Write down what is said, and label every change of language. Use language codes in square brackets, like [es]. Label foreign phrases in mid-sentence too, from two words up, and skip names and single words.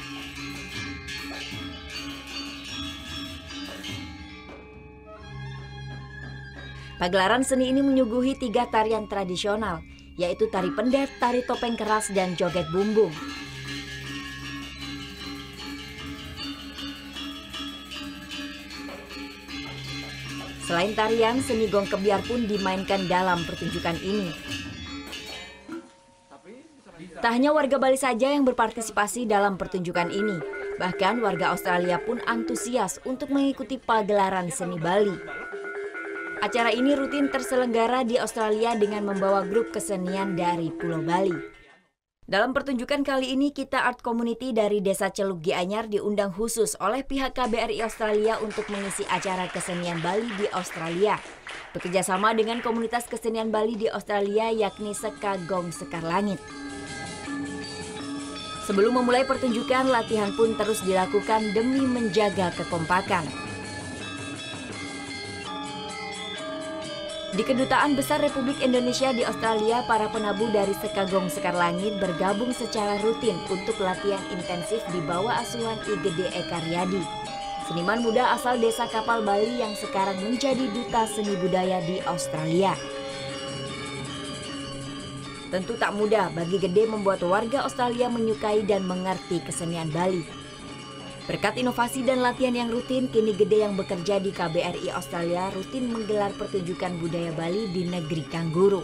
[id] Pagelaran seni ini menyuguhi 3 tarian tradisional, yaitu tari pendet, tari topeng keras, dan joget bumbung. Selain tarian, seni gong kebiar pun dimainkan dalam pertunjukan ini. Tak hanya warga Bali saja yang berpartisipasi dalam pertunjukan ini, bahkan warga Australia pun antusias untuk mengikuti pagelaran seni Bali. Acara ini rutin terselenggara di Australia dengan membawa grup kesenian dari Pulau Bali. Dalam pertunjukan kali ini, Kita Art Community dari Desa Celuk Gianyar diundang khusus oleh pihak KBRI Australia untuk mengisi acara kesenian Bali di Australia. Bekerjasama dengan komunitas kesenian Bali di Australia yakni Seka Gong Sekar Langit. Sebelum memulai pertunjukan, latihan pun terus dilakukan demi menjaga kekompakan. Di Kedutaan Besar Republik Indonesia di Australia, para penabuh dari Seka Gong Sekar Langit bergabung secara rutin untuk latihan intensif di bawah asuhan I Gede Eka Riyadi, seniman muda asal desa Kapal Bali yang sekarang menjadi duta seni budaya di Australia. Tentu tak mudah bagi Gede membuat warga Australia menyukai dan mengerti kesenian Bali. Berkat inovasi dan latihan yang rutin, kini Gede yang bekerja di KBRI Australia rutin menggelar pertunjukan budaya Bali di negeri Kangguru.